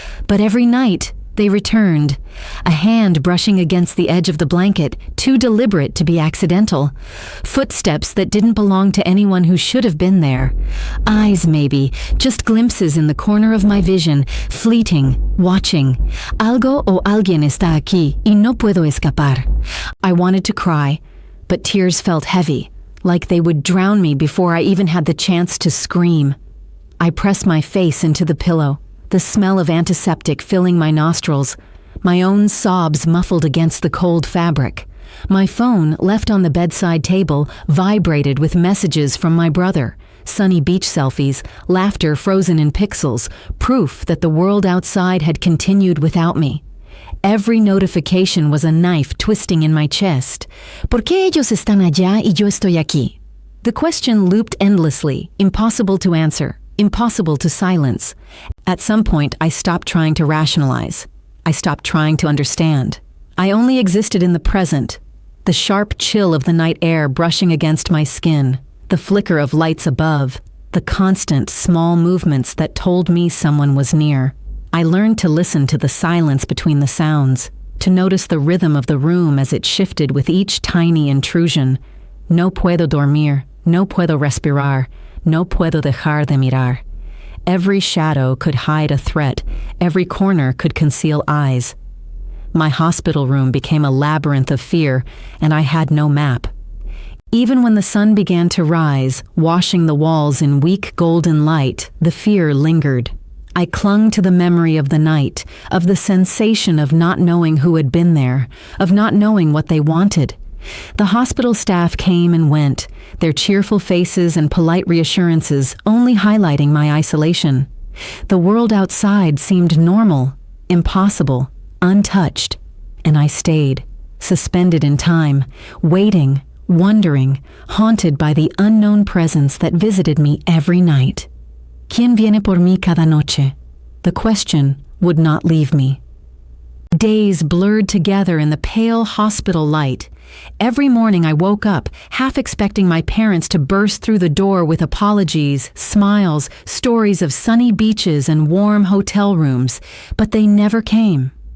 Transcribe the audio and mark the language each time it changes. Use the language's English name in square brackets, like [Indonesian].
[English] But every night, they returned. A hand brushing against the edge of the blanket, too deliberate to be accidental. Footsteps that didn't belong to anyone who should have been there. Eyes, maybe, just glimpses in the corner of my vision, fleeting, watching. [Spanish] Algo o alguien está aquí y no puedo escapar. [English] I wanted to cry, but tears felt heavy, like they would drown me before I even had the chance to scream. I pressed my face into the pillow, the smell of antiseptic filling my nostrils, my own sobs muffled against the cold fabric. My phone, left on the bedside table, vibrated with messages from my brother, sunny beach selfies, laughter frozen in pixels, proof that the world outside had continued without me. Every notification was a knife twisting in my chest. [Spanish] ¿Por qué ellos están allá y yo estoy aquí? [English] The question looped endlessly, impossible to answer, impossible to silence. At some point, I stopped trying to rationalize. I stopped trying to understand. I only existed in the present, the sharp chill of the night air brushing against my skin, the flicker of lights above, the constant small movements that told me someone was near. I learned to listen to the silence between the sounds, to notice the rhythm of the room as it shifted with each tiny intrusion. [Spanish] No puedo dormir, no puedo respirar, no puedo dejar de mirar. [English] Every shadow could hide a threat, every corner could conceal eyes. My hospital room became a labyrinth of fear, and I had no map. Even when the sun began to rise, washing the walls in weak golden light, the fear lingered. I clung to the memory of the night, of the sensation of not knowing who had been there, of not knowing what they wanted. The hospital staff came and went, their cheerful faces and polite reassurances only highlighting my isolation. The world outside seemed normal, impossible, untouched, and I stayed, suspended in time, waiting, wondering, haunted by the unknown presence that visited me every night. [Spanish] ¿Quién viene por mí cada noche? [English] The question would not leave me. Days blurred together in the pale hospital light. Every morning I woke up, half expecting my parents to burst through the door with apologies, smiles, stories of sunny beaches and warm hotel rooms, but they never came.